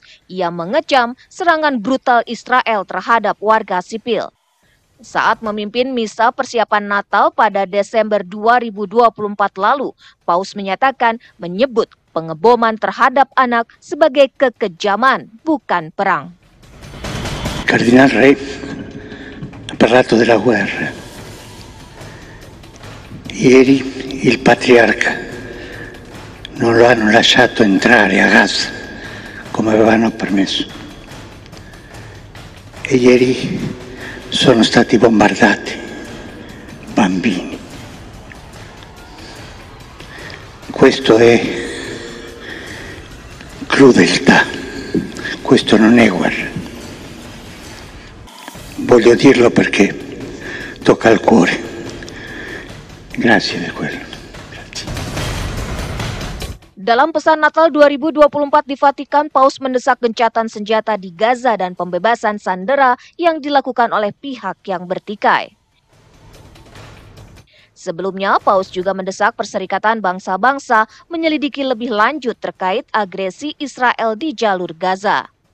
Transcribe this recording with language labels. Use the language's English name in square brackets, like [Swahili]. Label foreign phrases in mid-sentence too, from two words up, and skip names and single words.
[Indonesian] Ia mengecam serangan brutal Israel terhadap warga sipil. Saat memimpin misa persiapan Natal pada Desember 2024 lalu, Paus menyatakan menyebut pengeboman terhadap anak sebagai kekejaman, bukan perang. [Italian] Cardinal Re ha parlato della guerra. Ieri il patriarca non lo hanno lasciato entrare a Gaza come avevano permesso. E ieri sono stati bombardati bambini. Questo è crudeltà, questo non è guerra. Voglio dirlo perché tocca al cuore. Grazie di quello. Grazie. [Indonesian] Dalam pesan Natal 2024 di Vatikan, Paus mendesak gencatan senjata di Gaza dan pembebasan sandera yang dilakukan oleh pihak yang bertikai. Sebelumnya, Paus juga mendesak Perserikatan Bangsa-Bangsa menyelidiki lebih lanjut terkait agresi Israel di jalur Gaza.